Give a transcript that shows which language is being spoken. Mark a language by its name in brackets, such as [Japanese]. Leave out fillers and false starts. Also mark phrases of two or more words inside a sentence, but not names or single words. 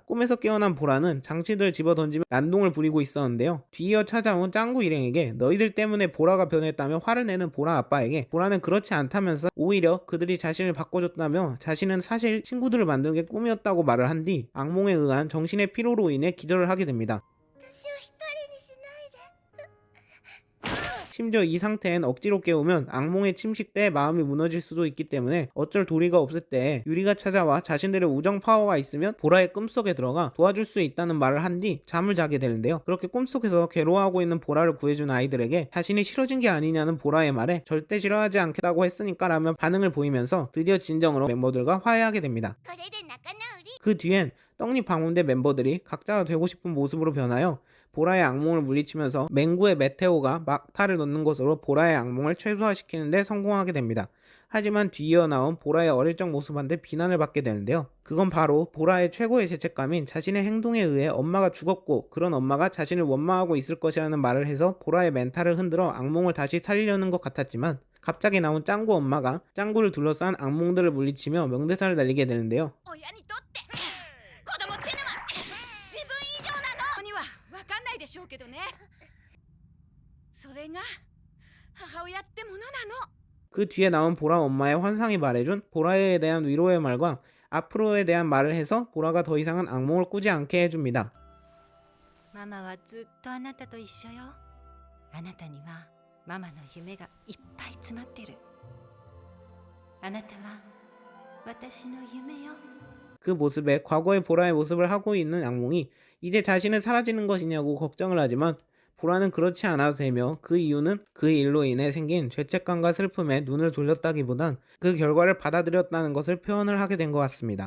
[Korean] 꿈에서 깨어난 보라는 장치들 집어던지며 난동을 부리고 있었는데요. 뒤이어 찾아온 짱구 일행에게 너희들 때문에 보라가 변했다며 화를 내는 보라 아빠에게 보라는 그렇지 않다면서 오히려 그들이 자신을 바꿔줬다며 자신은 사실 친구들을 만드는 게 꿈이었다고 말을 한 뒤 악몽에 의한 정신의 피로로 인해 기절을 하게 됩니다. [Japanese] 私を一人にしないで。 [Korean] 심지어 이 상태엔 억지로 깨우면 악몽에 침식돼 마음이 무너질 수도 있기 때문에 어쩔 도리가 없을 때 유리가 찾아와 자신들의 우정 파워가 있으면 보라의 꿈속에 들어가 도와줄 수 있다는 말을 한 뒤 잠을 자게 되는데요. 그렇게 꿈속에서 괴로워하고 있는 보라를 구해준 아이들에게 자신이 싫어진 게 아니냐는 보라의 말에 절대 싫어하지 않겠다고 했으니까 라며 반응을 보이면서 드디어 진정으로 멤버들과 화해하게 됩니다. [Japanese] これで仲直り。 [Korean] 그 뒤엔 떡잎 방문대 멤버들이 각자가 되고 싶은 모습으로 변하여 보라의 악몽을 물리치면서 맹구의 메테오가 막타를 넣는 것으로 보라의 악몽을 최소화시키는 데 성공하게 됩니다. 하지만 뒤이어 나온 보라의 어릴 적 모습한테 비난을 받게 되는데요. 그건 바로 보라의 최고의 죄책감인 자신의 행동에 의해 엄마가 죽었고 그런 엄마가 자신을 원망하고 있을 것이라는 말을 해서 보라의 멘탈을 흔들어 악몽을 다시 살리려는 것 같았지만, 갑자기 나온 짱구 엄마가 짱구를 둘러싼 악몽들을 물리치며 명대사를 날리게 되는데요. [Japanese] 親にとって子供ってのは自分以上なのには分かんないでしょうけどね。それが母親ってものなの。 [Korean] 그 뒤에 나온 보라 엄마의 환상이 말해준 보라에 대한 위로의 말과 앞으로에 대한 말을 해서 보라가 더 이상은 악몽을 꾸지 않게 해줍니다. [Japanese] ママはずっとあなたと一緒よ。あなたにはママの夢がいっぱい詰まってる。あなたは私の夢よ。 [Korean] 그 모습에 과거의 보라의 모습을 하고 있는 악몽이 이제 자신은 사라지는 것이냐고 걱정을 하지만, 보라는 그렇지 않아도 되며 그 이유는 그 일로 인해 생긴 죄책감과 슬픔에 눈을 돌렸다기보단 그 결과를 받아들였다는 것을 표현을 하게 된 것 같습니다.